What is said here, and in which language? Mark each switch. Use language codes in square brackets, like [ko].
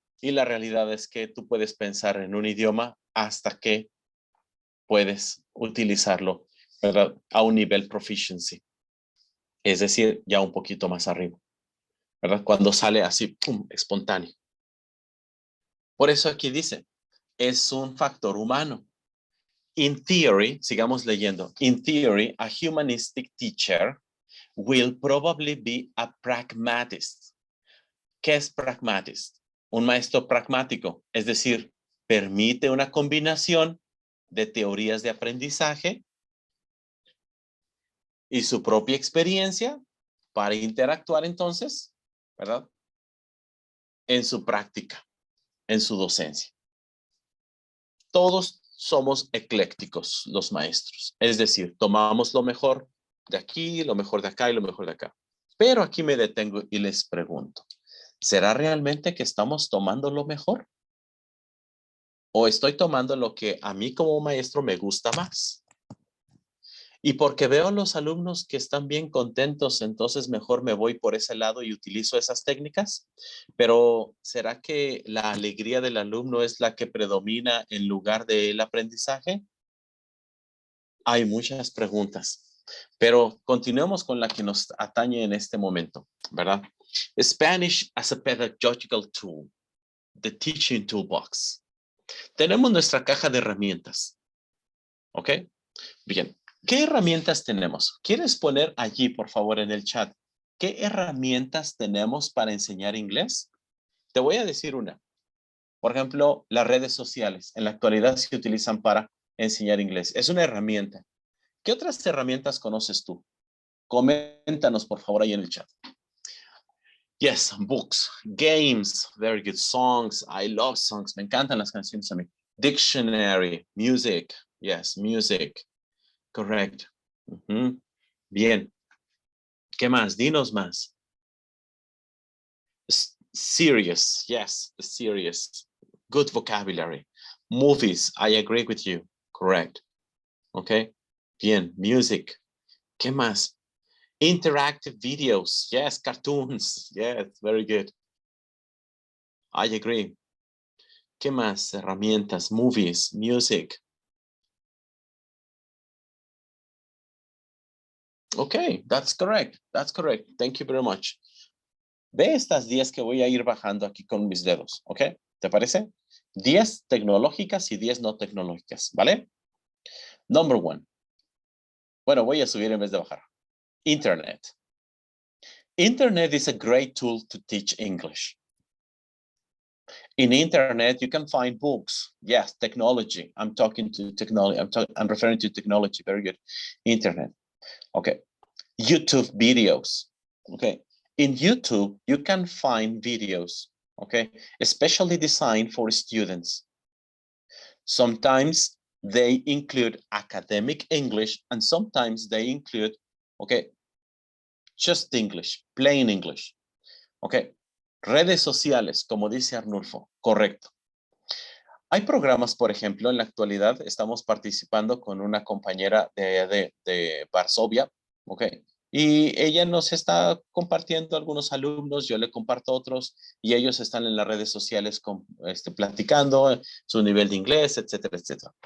[es] Y la realidad es que tú puedes pensar en un idioma hasta que puedes utilizarlo, ¿verdad? A un nivel proficiency. Es decir, ya un poquito más arriba, ¿verdad? Cuando sale así, ¡pum!, espontáneo. Por eso aquí dice, es un factor humano. [en] In theory, [es] sigamos leyendo. [en] In theory, a humanistic teacher will probably be a pragmatist. [es] ¿Qué es pragmatist? Un maestro pragmático, es decir, permite una combinación de teorías de aprendizaje y su propia experiencia para interactuar entonces, ¿verdad? En su práctica, en su docencia. Todos somos eclécticos los maestros, es decir, tomamos lo mejor de aquí, lo mejor de acá y lo mejor de acá. Pero aquí me detengo y les pregunto, ¿será realmente que estamos tomando lo mejor? ¿O estoy tomando lo que a mí como maestro me gusta más? Y porque veo a los alumnos que están bien contentos, entonces mejor me voy por ese lado y utilizo esas técnicas. Pero ¿será que la alegría del alumno es la que predomina en lugar del aprendizaje? Hay muchas preguntas, pero continuemos con la que nos atañe en este momento, ¿verdad? [en] Spanish as a pedagogical tool, the teaching toolbox. [es] Tenemos nuestra caja de herramientas, ¿ok? Bien, ¿qué herramientas tenemos? ¿Quieres poner allí, por favor, en el chat, qué herramientas tenemos para enseñar inglés? Te voy a decir una. Por ejemplo, las redes sociales en la actualidad se utilizan para enseñar inglés. Es una herramienta. ¿Qué otras herramientas conoces tú? Coméntanos, por favor, ahí en el chat. [en] Yes, books, games, very good songs. I love songs. [es] Me encantan las canciones a mí. [en] Dictionary, music. Yes, music. Correct. [es] Bien. ¿Qué más? Dinos más. [en] Serious. Yes, serious. Good vocabulary. Movies. I agree with you. Correct. Okay. Bien. Music. [es] ¿Qué más? [en] Interactive videos. Yes, cartoons. Yes, very good. I agree. [es] ¿Qué más? Herramientas, [en] movies, music. Okay, that's correct. That's correct. Thank you very much. [es] Ve estas 10 que voy a ir bajando aquí con mis dedos, ¿ok? ¿Te parece? 10 tecnológicas y 10 no tecnológicas, ¿vale? [en] Number 1. [es] Bueno, voy a subir en vez de bajar. Internet. [en] Internet is a great tool to teach English. In internet, you can find books. Yes, technology. I'm talking to technology. I'm referring to technology. Very good. Internet. Okay. YouTube videos. Okay. In YouTube, you can find videos, okay, especially designed for students. Sometimes they include academic English and sometimes they include, okay, just English, plain English. Okay. [es] Redes sociales, como dice Arnulfo, correcto. Hay programas, por ejemplo, en la actualidad estamos participando con una compañera de Varsovia, ¿ok? Y ella nos está compartiendo algunos alumnos, yo le comparto otros, y ellos están en las redes sociales platicando su nivel de inglés, etcétera, etcétera.